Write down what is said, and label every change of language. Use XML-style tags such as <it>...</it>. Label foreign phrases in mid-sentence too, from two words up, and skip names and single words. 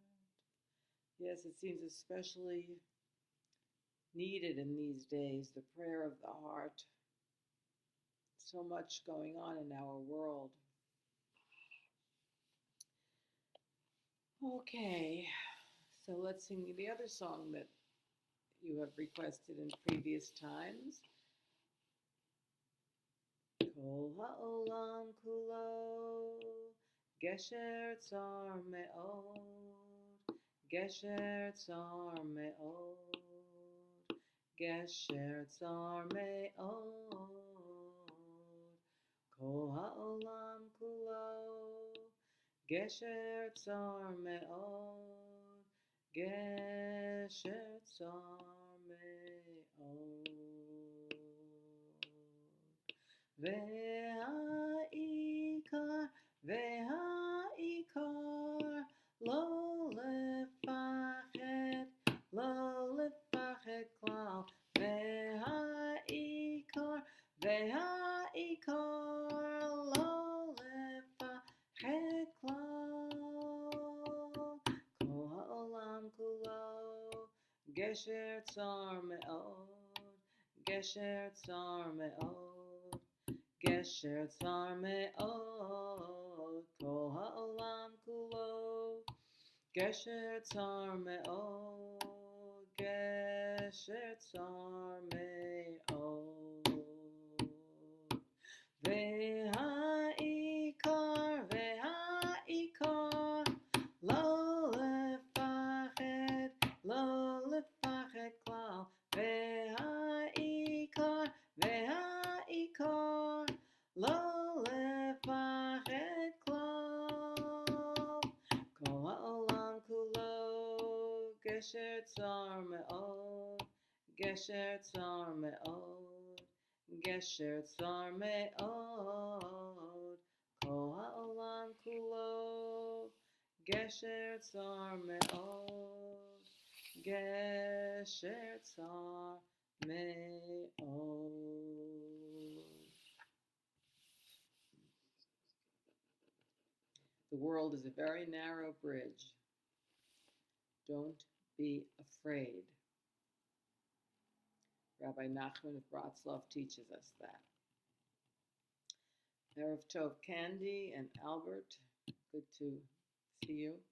<en>Yes, it seems especially needed in these days, the prayer of the heart. So much going on in our world. Okay, so let's sing the other song that you have requested in previous times.</en> <he>כל העולם כולו, גשר צר מאוד, גשר צר מאוד, גשר צר מאוד. כל העולם כולו, גשר צר מאוד, גשר צר מאוד. והעיקר, והעיקר, לא לפחד, לא לפחד כלל. והעיקר, והעיקר, לא לפחד כלל. כל העולם כולו, גשר צר מאוד, גשר צר מאוד, גשר צר מאוד, כל העולם כולו, גשר צר מאוד, גשר צר מאוד. והעיקר, והעיקר, לא לפחד, לא לפחד כלל. והעיקר, והעיקר, לא לפחד כלל. כל העולם כולו, גשר צר מאוד, גשר צר מאוד, גשר צר מאוד. כל העולם כולו, גשר צר מאוד, גשר צר מאוד.</he> <en>The world is a very narrow bridge. Don't be afraid. Rabbi Nachman of Bratslav teaches us that.</en> <he>ערב טוב</he> <en>Candy and Albert, good to see you.</en>